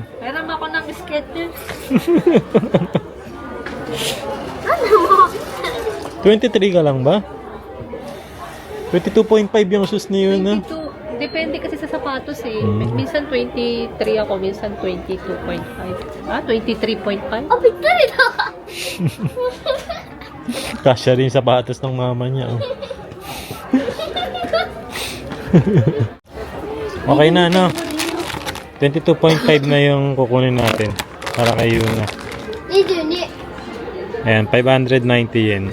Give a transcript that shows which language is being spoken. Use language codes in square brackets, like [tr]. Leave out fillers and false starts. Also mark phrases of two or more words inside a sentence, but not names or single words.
[tl] Meron ako ng Skechers. 23 ka lang ba? 22.5 yung shoes ni yun, ah. 22. Depende kasi sa sapatos eh. Mm. Minsan 23 ako, minsan 22.5. Ah, 23.5? [ja] あ、ぴったりだ [tl] Kasya rin yung sapatos ng mama niya. Oh. Okay na, no? 22.5 na yung kukunin natin. Para kay Yuna. 22 Ayan, 590 yen.